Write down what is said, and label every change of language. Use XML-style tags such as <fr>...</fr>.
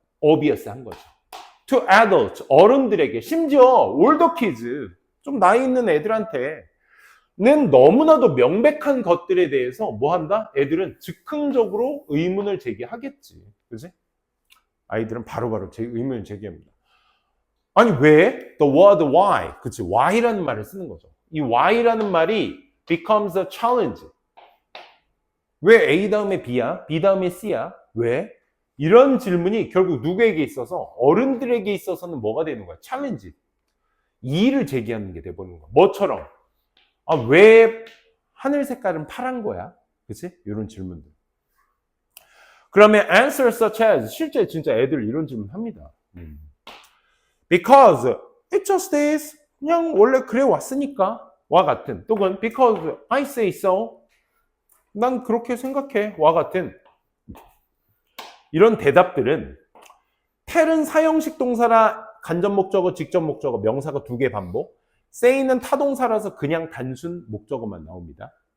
<ko>obvious한 거죠.</ko> <en>to adults,</en> <ko>어른들에게, 심지어</ko> <en>older kids,</en> <ko>좀 나이 있는 애들한테, 는 너무나도 명백한 것들에 대해서 뭐 한다? 애들은 즉흥적으로 의문을 제기하겠지. 그지? 아이들은 바로바로 의문을 제기합니다. 아니, 왜?</ko> <en>The word why.</en> <ko>그치? why라는 말을 쓰는 거죠. 이 why라는 말이</ko> <en>becomes a challenge.</en> <ko>왜 A 다음에 B야? B 다음에 C야? 왜? 이런 질문이 결국 누구에게 있어서, 어른들에게 있어서는 뭐가 되는 거야? 챌린지. 이의를 제기하는 게 돼버리는 거야. 뭐처럼? 왜 하늘 색깔은 파란 거야? 그치? 이런 질문들. 그러면</ko> <en>answer such as,</en> <ko>실제 진짜 애들 이런 질문 합니다.</ko> <en>Because it just is.</en> <ko>그냥 원래 그래 왔으니까. 와 같은. 또는</ko> <en>because I say so.</en> <ko>난 그렇게 생각해. 와 같은. 이런 대답들은 tell은 사형식 동사라 간접 목적어, 직접 목적어, 명사가 2개 반복. say는 타동사라서 그냥 단순 목적어만 나옵니다.</ko>